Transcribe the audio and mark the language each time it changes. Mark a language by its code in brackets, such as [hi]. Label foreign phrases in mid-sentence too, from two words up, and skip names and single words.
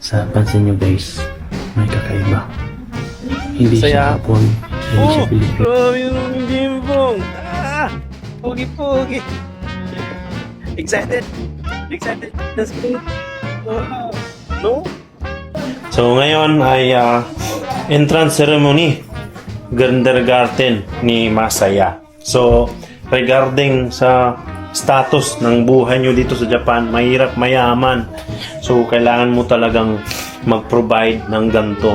[tl] Sa pansin nyo guys, may kakaiba. Hindi siya Hapon, hindi siya Pilipino. Oh, yung gimbong! Ah! Pogi-pogi! [en] Excited! Excited! Let's go! No? [tl] So ngayon ay entrance ceremony kindergarten ni Masaya. So regarding sa status ng buhay nyo dito sa Japan, mahirap mayaman. So kailangan mo talagang mag-provide ng ganito.